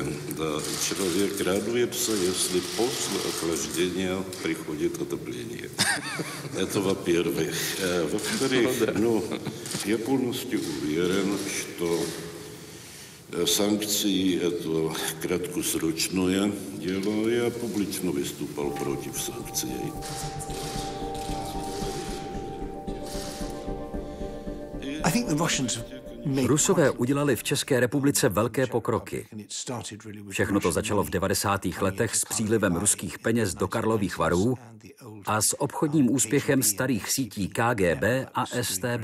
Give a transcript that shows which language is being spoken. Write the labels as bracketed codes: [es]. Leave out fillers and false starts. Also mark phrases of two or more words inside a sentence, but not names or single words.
[ru] Да, человек радуется, если после охлаждения приходит отопление. Это во-первых. Во-вторых, я полностью уверен, что санкции – это краткосрочное дело. Я публично выступал против санкций. [cs] Rusové udělali v České republice velké pokroky. Všechno to začalo v 90. letech s přílivem ruských peněz do Karlových Varů a s obchodním úspěchem starých sítí KGB a StB.